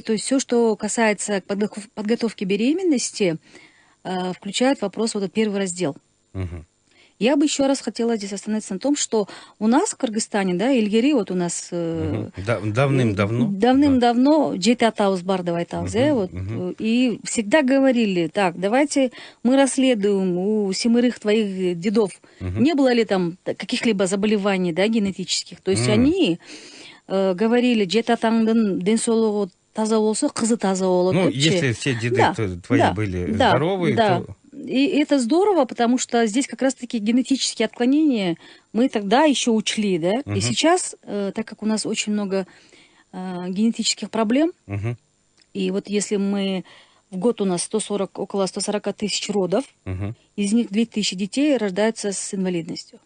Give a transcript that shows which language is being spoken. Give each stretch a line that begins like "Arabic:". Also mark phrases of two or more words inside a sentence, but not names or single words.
Russian: То есть все, что касается подготовки к беременности, включает вопрос вот этот первый раздел. Я бы еще раз хотела здесь остановиться на том, что у нас в Кыргызстане, да, Илгери, вот у нас...
Kyrgyz: Давным-давно жети атабыз бар деп айтабыз,
Russian: вот, и всегда говорили, так, давайте мы расследуем у семерых твоих дедов, не было ли там каких-либо заболеваний, да, генетических. То есть они говорили, жети атаңдын денсаулығы таза болса, қызы таза болады. Ну, если все деды твои были здоровы, то... И это здорово, потому что здесь как раз-таки генетические отклонения мы тогда еще учли, да. И сейчас, так как у нас очень много генетических проблем, и вот если мы в год у нас около 140 тысяч родов, из них 2000 детей рождаются с инвалидностью.